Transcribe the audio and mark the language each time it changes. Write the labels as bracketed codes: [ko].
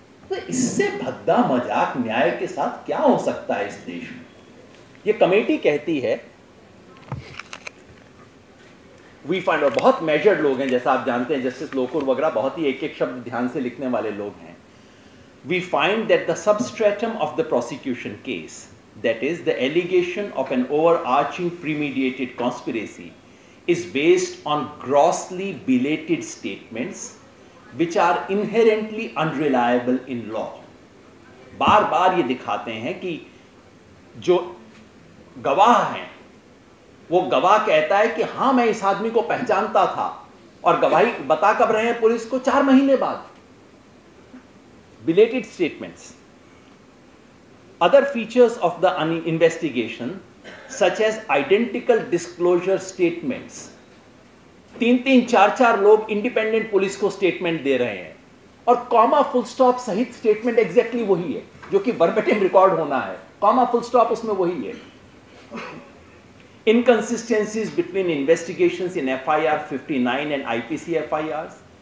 [hi] तो इससे भद्दा मजाक न्याय के साथ क्या हो सकता है इस देश में? ये कमेटी कहती है, [en] we find, [hi] और बहुत मेजर्ड लोग हैं, जैसा आप जानते हैं जस्टिस लोकुर वगैरह बहुत ही एक एक शब्द ध्यान से लिखने वाले लोग हैं। [en] We find that the substratum of the prosecution case, that is the allegation of an overarching premeditated conspiracy, is based on grossly belated statements which are inherently unreliable in law. [hi] बार बार ये दिखाते हैं कि जो गवाह हैं वो गवाह कहता है कि हाँ मैं इस आदमी को पहचानता था, और गवाही बता कब रहे हैं पुलिस को? 4 महीने बाद। [en] Belated statements. Other features of the investigation, such as identical disclosure statements. [hi] 3-3, 4-4 लोग इंडिपेंडेंट पुलिस को स्टेटमेंट दे रहे हैं और कॉमा फुल स्टॉप सहित स्टेटमेंट एग्जैक्टली वही है जो कि वर्बेटिम रिकॉर्ड होना है। कॉमा फुल स्टॉप उसमें वही है। [en] Inconsistencies between investigations in FIR 59 and IPC FIRs.